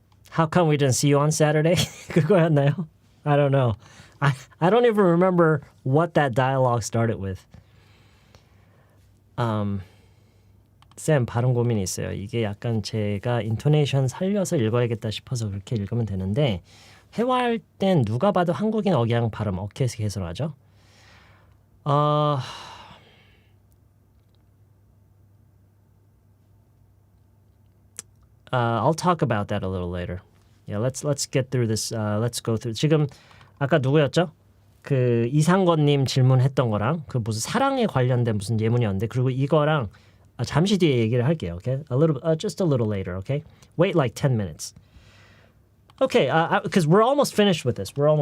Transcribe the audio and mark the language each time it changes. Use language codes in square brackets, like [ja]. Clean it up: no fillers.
[en] How come we didn't see you on Saturday? [ko] 그거였나요? [en] I don't know. I don't even remember what that dialogue started with. [ko] 쌤, 발음 고민이 있어요. 이게 약간 제가 인토네이션 살려서 읽어야겠다 싶어서 그렇게 읽으면 되는데 회화할 땐 누가 봐도 한국인 억양 발음 어떻게 개선하죠? [en] I'll talk about that a little later. Yeah, let's get through this. Let's go through. [ko] 지금 아까 누구였죠? 그 이상건님 질문했던 거랑 그 무슨 사랑에 관련된 무슨 예문이었는데 그리고 이거랑 잠시 뒤에 얘기를 할게요. [en] Okay, just a little later. Okay, wait like 10 minutes. Okay, because we're almost finished with this.